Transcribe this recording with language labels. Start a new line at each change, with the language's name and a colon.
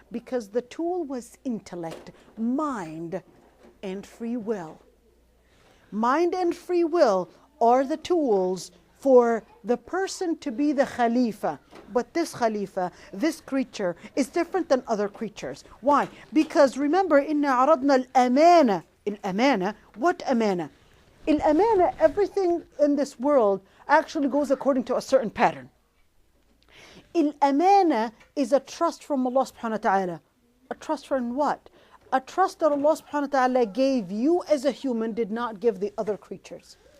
English: Because the tool was intellect, mind, and free will. Mind and free will are the tools for the person to be the Khalifa. But this Khalifa, this creature, is different than other creatures. Why? Because remember,
Arabic: إِنَّا عَرَضْنَا الْأَمَانَةَ.
English: Al-amana. What amana? Al-amana, everything in this world actually goes according to a certain pattern. Al-amana is a trust from Allah subhanahu wa ta'ala. A trust from what? A trust that Allah subhanahu wa ta'ala gave you as a human, did not give the other creatures.